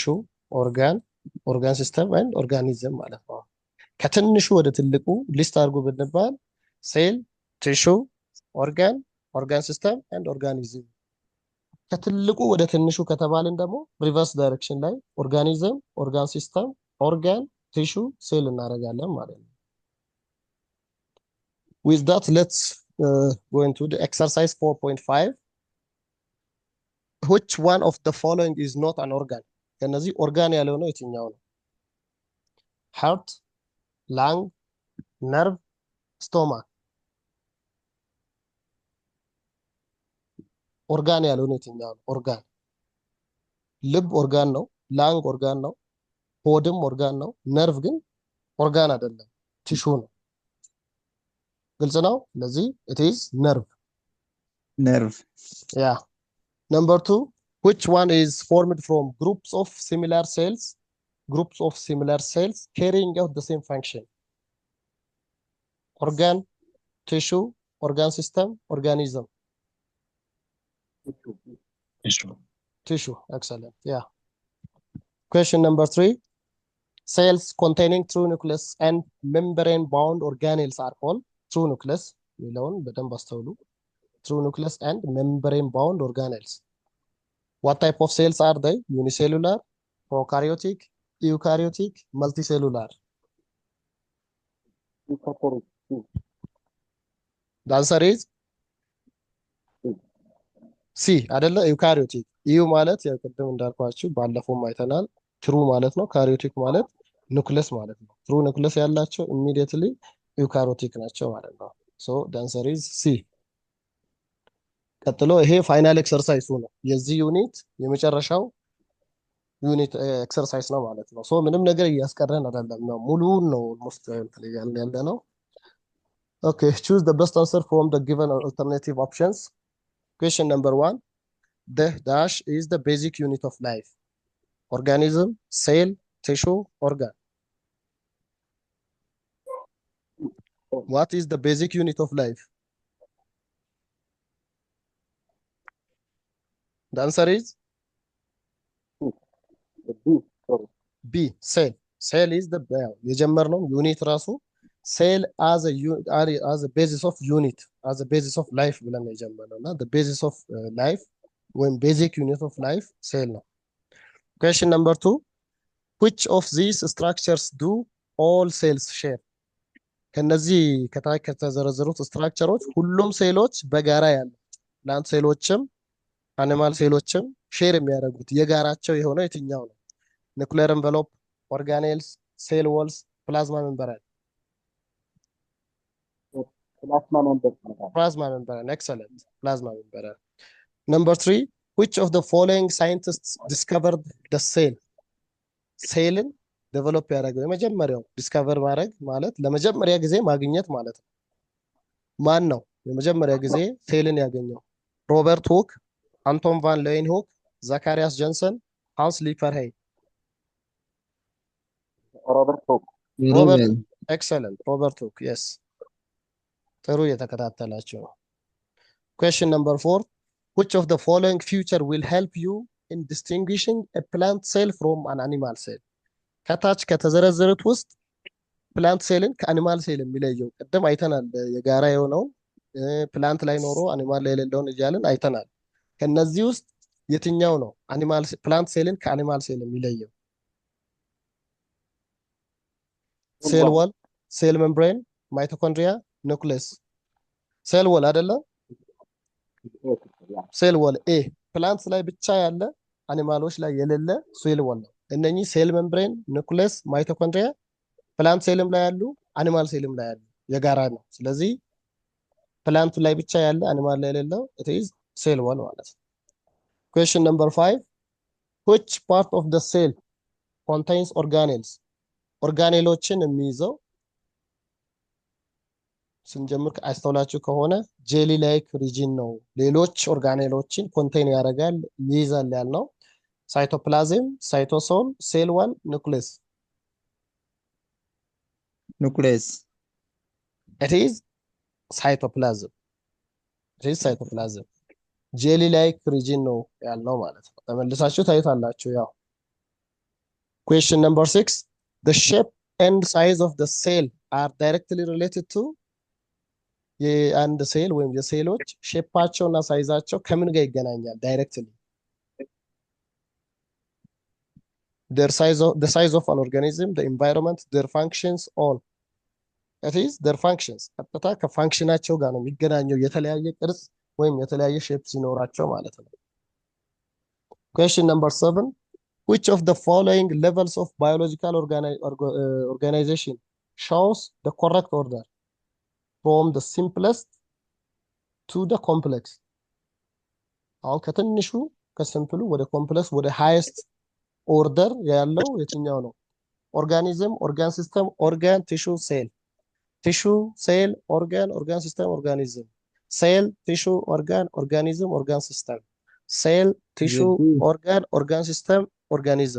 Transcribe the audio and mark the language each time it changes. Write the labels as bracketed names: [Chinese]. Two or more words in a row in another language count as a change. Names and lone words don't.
[English] organ system and organism [Amharic] ማለት ነው። ከትንሹ ወደ ትልቁ ሊስት አድርጎ ብንባል [English] cell, tissue, organ system and organism። [Amharic] ከትልቁ ወደ ትንሹ ከተባልን ደግሞ [English] reverse direction [Amharic] ላይ [English] organism, organ system, organ, tissue, cell [Amharic] እናደርጋለን ማለት ነው። [English] with that let's go into the exercise 4.5 which one of the following is not an organ? [Amharic] ከነዚህ ኦርጋን ያልሆነው የትኛው ነው? [English] heart, lung, nerve, stomach. [Amharic] ኦርጋን ያልሆነው የትኛው ነው? ኦርጋን ልብ ኦርጋን ነው፣ ላንግ ኦርጋን ነው፣ ሆድም ኦርጋን ነው። ነርቭ ግን ኦርጋን አይደለም፣ ቲሹ ነው። ግልጽ ነው። ስለዚህ [English] it is nerve. Yeah. Number 2, which one is formed from groups of similar cells carrying out the same function? Organ, tissue, organ system, organism. Tissue. Excellent. Yeah. Question number 3. cells containing true nucleus and membrane bound organelles are called true nucleus [Amharic] የሚለውን በደንብ አስተውሉ። [English] true nucleus and membrane bound organelles. What type of cells are they? Unicellular, prokaryotic, eukaryotic, multicellular. The answer is [Amharic] ሲ አይደለ? ዩካሪዮቲክ። ኢዩ ማለት ያው ቅድም እንዳልኳችሁ ባለፈውም አይተናል ትሩ ማለት ነው። ካሪዮቲክ ማለት ኑክለስ ማለት ነው። [English] true nucleus [Amharic] ያላቸው [English] immediately eukaryotic [Amharic] ናቸው ማለት ነው። ሶ [English] the answer is [Amharic] ሲ። ቀጥሎ ይሄ [English] final exercise [Amharic] ነው። የዚህ ዩኒት የመጨረሻው [English] unit exercise [Amharic] ነው ማለት ነው። ሶ ምንም ነገር እያስቀረን አይደለም ነው፣ ሙሉውን ነው ኦልሞስት ያለ ነው። ኦኬ [English] choose the best answer from the given alternative options. Question number 1. The dash is the basic unit of life. Organism, cell, tissue, organ. What is the basic unit of life? The answer is B. Cell. Cell is the [Amharic] የጀመርነው ዩኒት ራሱ [English] cell as a basis of unit, as a basis of life [Amharic] ብለን ነው የጀመርነው እና [English] the basis of life ወይም basic unit of life cell ነው። Question number 2. Which of these structures do all cells share? [Amharic] ከነዚህ ከታች ከተዘረዘሩት ስትራክቸሮች ሁሉም ሴሎች በጋራ ያሉ ፕላንት ሴሎችም አኒማል ሴሎችም ሼር የሚያደርጉት የጋራቸው የሆነው የትኛው ነው? [English] Nuclear envelope, organelles, cell walls, plasma membrane. Plasma membrane. Excellent. Plasma membrane። Number 3. Which of the following scientists discovered the cell? [Amharic] ሴልን ዴቨሎፕ ያደረገው የመጀመሪያው ዲስከቨር ማድረግ ማለት ለመጀመሪያ ጊዜ ማግኘት ማለት ነው። ማን ነው የመጀመሪያ ጊዜ ሴልን ያገኘው? ሮበርት ሁክ፣ አንቶን ቫን ሌeuwenhoek፣ ዛካሪያስ ጆንሰን፣ ሃንስ ሊፐርሄይ። ሮበርት ሁክ። ሮበርት። ኤክሰለንት። ሮበርት ሁክ። የስ ጥሩ የተከታተላችሁ ነው። [English] Question number 4. Which of the following feature will help you in distinguishing a plant cell from an animal cell? [Amharic] ከታች ከተዘረዘሩት ውስጥ ፕላንት ሴልን ከአኒማል ሴል የሚለየው ቅድም አይተናል። የጋራ የሆነውን ፕላንት ላይ ኖሮ አኒማል ላይ የሌለውን እያልን አይተናል። ከነዚህ ውስጥ የትኛው ነው አኒማል ፕላንት ሴልን ከአኒማል ሴል የሚለየው? [English] cell wall, cell membrane, mitochondria, nucleus። cell wall አይደለ? [Amharic] ሴል ወል ኤ ፕላንትስ ላይ ብቻ ያለ አኒማሎች ላይ የሌለ ሴል ወል ነው። እነኚህ ሴል ሜምብሬን፣ ኑክሌስ፣ ማይቶኮንድሪያ ፕላንት ሴልም ላይ ያሉ አኒማል ሴልም ላይ ያሉ የጋራ ነው። ስለዚህ ፕላንት ላይ ብቻ ያለ አኒማል ላይ የሌለው [English] it is cell wall [Amharic] ማለት ነው። [English] Question number 5. Which part of the cell contains organelles? [Amharic] ኦርጋኔሎችን የሚይዘው ስንጀምር አስተውላችሁ ከሆነ [English] jelly like region [Amharic] ነው። ሌሎች ኦርጋኔሎችን ኮንቴን ያደርጋል ይይዛል ያልነው [English] cytoplasm, cytosol, cell wall, nucleus። [Amharic] ኑክሌስ። [English] it is cytoplasm. it is cytoplasm. jelly like region [Amharic] ነው ያልነው ማለት ነው። ተመልሳችሁ ታዩታላችሁ። ያው [English] Question number 6. The shape and size of the cell are directly related to [Amharic] የአንድ ሴል ወይም የሴሎች ሼፓቸው እና ሳይዛቸው ከምን ጋር ይገናኛል? [English] ዳይሬክትሊ the size of an organism, the environment, their functions, all. That is their functions. [Amharic] ቀጥታ ከፋንክሽናቸው ጋር ነው የሚገናኘው የተለያየ ቅርጽ ወይም የተለያየ ሼፕ ሲኖራቸው ማለት ነው። [English] Question number 7. Which of the following levels of biological organization shows the correct order from the simplest to the complex? [Amharic] አሁን ከትንሹ ከሲምፕሉ ወደ ኮምፕሌክስ ወደ [English] highest order [Amharic] ያለው የትኛው ነው? [English] Organism, organ system, organ, tissue, cell. Tissue, cell, organ, organ system, organism. Cell, tissue, organ, organism, organ system. Cell, tissue, organ, organ system, organism።